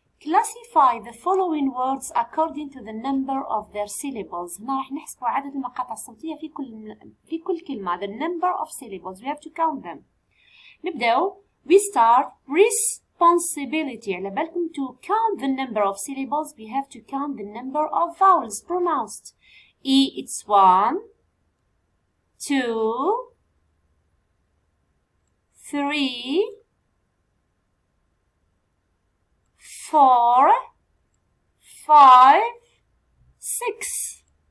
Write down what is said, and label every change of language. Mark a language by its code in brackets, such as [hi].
[en] Classify the following words according to the number of their syllables. [ar] هنا راح نحسب عدد المقاطع الصوتية في كل كلمة. [en] The number of syllables. We have to count them. [ar] نبدأ. [en] We start responsibility. [ar] على بالكم [en] to count the number of syllables we have to count the number of vowels pronounced. E it's 1, 2, 3, 4, 5, 6.